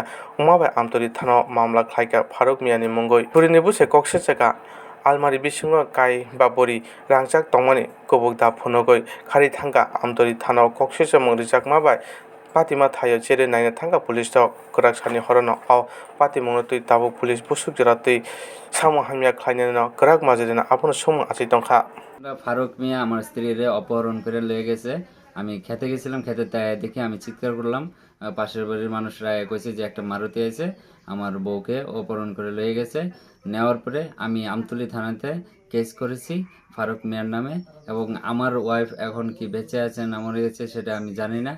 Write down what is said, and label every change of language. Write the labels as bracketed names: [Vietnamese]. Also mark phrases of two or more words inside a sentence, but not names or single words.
[Kok Borok] umabai amtori thano mamla khlaika Faruk Miani mungoi burini busai kokse cheka almari bisingo kai ba bori rangchak tongmani kubuk da phunogoi khari thangka amtori thano kokse chamung rijak mabai patima thayo chere naina thangka police tok korak sani horono au patimungno tui tabuk police busuk jora tui samo hamya khlainano korak majorina apono sumung achai tongkha [Bangla] ফারুক মিয়া আমার স্ত্রীরে অপহরণ করে লয়ে গেছে। আমি খেতে গেছিলাম, খেতে দেখে আমি চিৎকার করলাম। পাশের বাড়ির মানুষরা কইছে যে একটা মারুতি আছে, আমার বউকে অপহরণ করে লয়ে গেছে। নেওয়ার পরে আমি আমতলী থানাতে কেস করেছি ফারুক মিয়ার নামে, এবং আমার ওয়াইফ এখন কি বেঁচে আছে না মরে গেছে সেটা আমি জানি না।